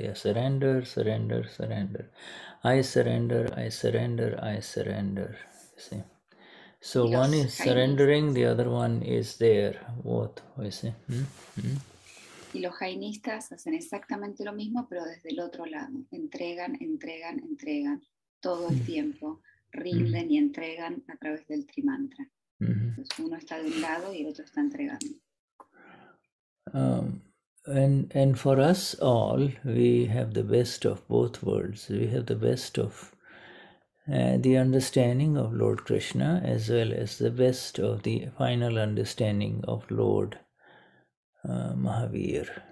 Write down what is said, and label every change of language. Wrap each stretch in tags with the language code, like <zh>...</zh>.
<en>Surrender, surrender, surrender. I surrender, I surrender, I surrender. You see. So one is surrendering, the other one is there. Both, you see.</en> <es>Y los jainistas hacen exactamente lo mismo, pero desde el otro lado. Entregan, entregan, entregan todo el tiempo. Rinden y entregan a través del trimantra. Entonces uno está de un lado y el otro está entregando.</es> <en>And for us all, we have the best of both worlds. We have the best of the understanding of Lord Krishna, as well as the best of the final understanding of Lord Mahavir.</en>